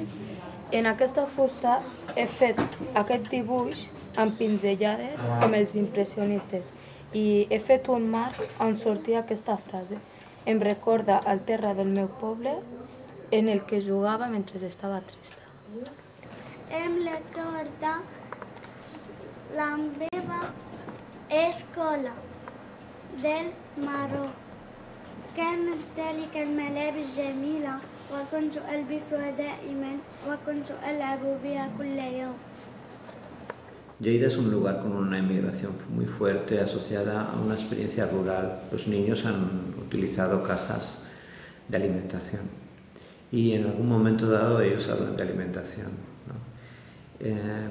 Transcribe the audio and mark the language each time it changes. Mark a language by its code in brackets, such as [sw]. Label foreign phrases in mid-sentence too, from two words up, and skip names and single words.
[ca] En aquesta fusta he fet aquest dibuix amb pinzellades com els impressionistes i he fet un marc on sortia aquesta frase. Em recorda el terra del meu poble en el que jugava mentre estava trista. Em recorda la meva escola del Marroc. [ar] كانت ذلك الملابس جميلة وكنت ألبسها دائما وكنت ألعب بها كل يوم. [es] Lleida es un lugar con una inmigración muy fuerte asociada a una experiencia rural. Los niños han utilizado cajas de alimentación y en algún momento dado ellos hablan de alimentación, ¿no?